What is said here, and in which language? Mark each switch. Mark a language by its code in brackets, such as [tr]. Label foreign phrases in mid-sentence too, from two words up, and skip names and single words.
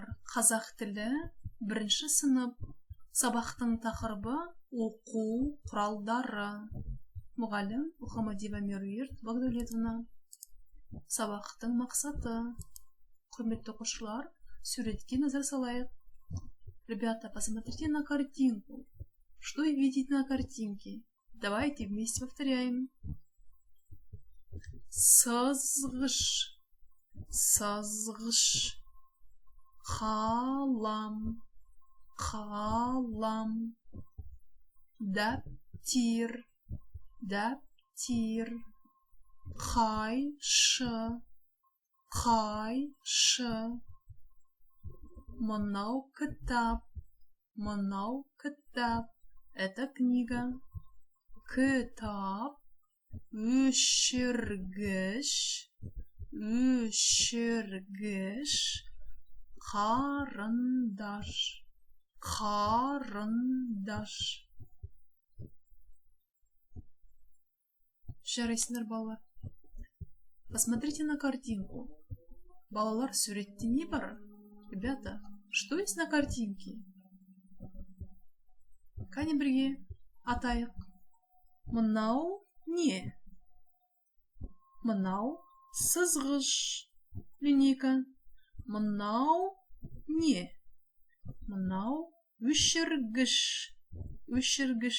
[kk] Қазақ тілі 1-ші сынып. Сабақтың тақырыбы оқу құралдары. Мұғалім Мұхамадиева Меруерт Багдәулетовна. Сабақтың мақсаты. Құрметті оқушылар, суретке назар салайық. [ru] Ребята, посмотрите на картинку. Что вы видите на картинке? Давайте вместе повторяем. [kk] Сызғыш, сызғыш. Қалам, қалам. Дәптер, дәптер. Қайшы, қайшы. Мынау кітап, мынау кітап. [ru] Это книга. [kk] Кітап. Өшіргіш, өшіргіш. Қарындаш, қарындаш. Жарайсыңдар, балалар. [ru] Посмотрите на картинку. [kk] Балалар, суретте не бар? [ru] Ребята, что есть на картинке? [kk] Кәне бірге атайық. Мынау не? Мынау сызғыш, линейка. Мынау не? Мынау өшіргіш, өшіргіш.